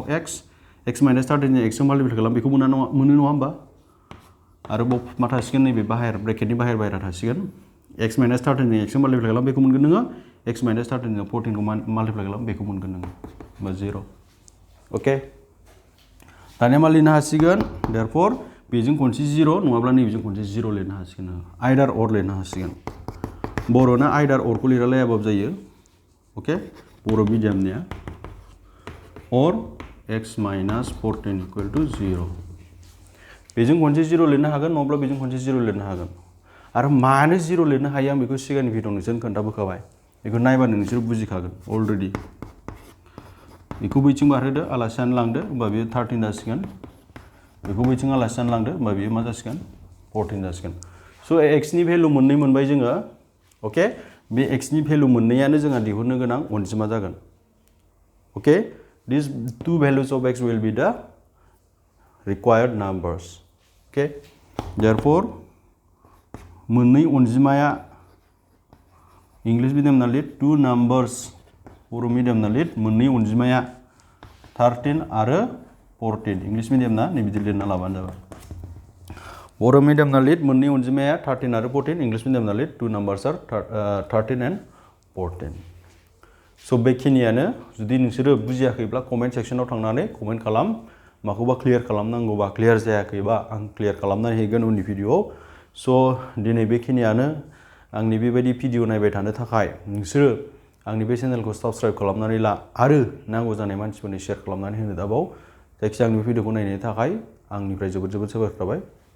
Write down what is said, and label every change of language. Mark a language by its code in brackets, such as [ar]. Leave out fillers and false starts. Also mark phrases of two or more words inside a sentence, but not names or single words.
[brx] x माइनास 13 जों x जों माल्टिप्लाइ खालाम बेखौ मोनो नङा होमबा आरो बाव मा थासिगोन नैबे बाहेर ब्रेकेटनि बाहेर थासिगोन x माइनास 13 जों x जों माल्टिप्लाइ खालाम बेखौ मोनगोन नोङो x माइनास 13 जों 14 खौ माल्टिप्लाइ खालाम बेखौ मोनगोन नोङो होमबा 0 अके दानिया मा लिरनो हासिगोन देयरफर बेजों खनसे 0 नङाब्ला नैबेजों खनसे 0 लिरनो हासिगोन [en] either or [brx] लिरनो हासिगोन बर'ना आइदार अरखौ लिरालायाबाबो जायो अके बर' मिडियामनिया [en] or x minus 14 equal to 0 [brx] बेजों खनसे 0 लिरनो हागोन नङाब्ला बेजों खनसे 0 लिरनो हागोन आरो मानो 0 लिरनो हायो आं बेखौ सिगांनि भिडिअ नोंसोरनो खोन्थाबोखाबाय बेखौ नायबानो नोंसोर बुजिखागोन अलरेडि बेखौ बैथिं बारहोदो आलासियानो लांदो होमबा बेयो 13 जासिगोन बेखौ बैथिं आलासियानो लांदो होमबा बेयो मा जासिगोन 14 जासिगोन स' x नि भेलु मोननै मोनबाय जोङो अके बे x नि भेलु मोननैयानो जोंहा दिहुननो गोनां अनजिमा जागोन अके [en] these two values of x will be the required numbers okay therefore [brx] मोननै अनजिमाया [en] English medium [brx] ना लिर [en] two numbers [brx] बर' मिडियाम ना लिर मोननै अनजिमाया 13 आरो 14 [en] English medium [brx] ना नै बिदि लिरना लाबानो जाबाय बर' मिडियाम ना लिर मोननै अनजिमाया 13 आरो 14 [en] English medium [brx] ना लिर [en] two numbers are 13 and [brx] 14 स' बेखिनियानो जुदि नोंसोरो बुजियाखैब्ला [en] comment section [brx] थांनानै कमेन्ट खालाम माखौबा क्लियार खालामनांगौबा क्लियार जायाखैबा आं क्लियार खालामनानै होगोन उननि भिडिअआव स' दिनै बेखिनियानो आंनि बेबायदि भिडिअ नायबाय थानो थाखाय नोंसोरो आंनि बे चेनेलखौ साबस्क्राइब खालामनानै ला आरो नांगौ जानाय मानसिफोरनो शेयार खालामनानै होनो दाबाव जायखिजाया आंनि भिडिअखौ नायनायनि थाखाय आंनिफ्राय जोबोद साबायखर थाबाय